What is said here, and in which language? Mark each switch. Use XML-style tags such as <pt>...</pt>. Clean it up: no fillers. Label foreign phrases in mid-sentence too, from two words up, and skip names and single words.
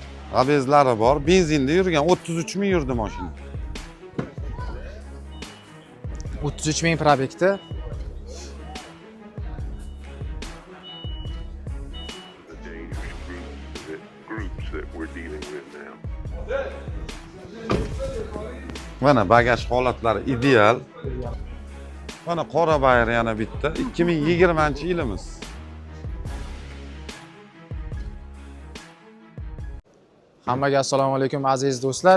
<uz>Abezlari bor. Benzinda yurgan 33 ming yurdi mashina. 33 ming probekda.</uz> <en>The dangerous groups that we're dealing with now.</en> <uz>Mana bagaj holatlari ideal. Mana qora bayir yana bitta. 2020-yilimiz. Hammaga assalomu alaykum aziz do'stlar.</uz>